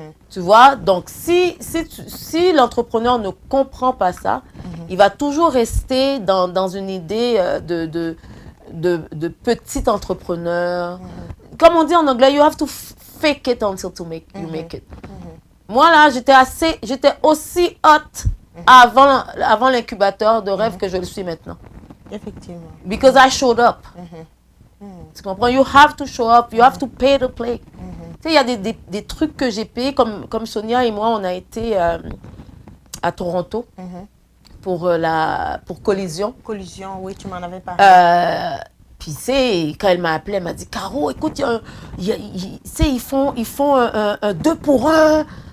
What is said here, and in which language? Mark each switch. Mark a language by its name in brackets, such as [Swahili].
[French] Tu vois, donc si l'entrepreneur ne comprend pas ça, il va toujours rester dans une idée de petit entrepreneur. Comme on dit en anglais, [English] you have to fake it until you make it. [French] Moi là, j'étais aussi hot avant l'incubateur de rêve que je le suis maintenant. Effectivement. [English] Because I showed up. [French] Tu comprends? [English] You have to show up, you have to pay to play. [French] Tu sais, il y a des trucs que j'ai payés, comme Sonia et moi, on a été à Toronto pour Collision. Collision, oui, tu m'en avais parlé. Puis, quand elle m'a appelé, elle m'a dit, Caro, écoute, ils font un 2 pour 1.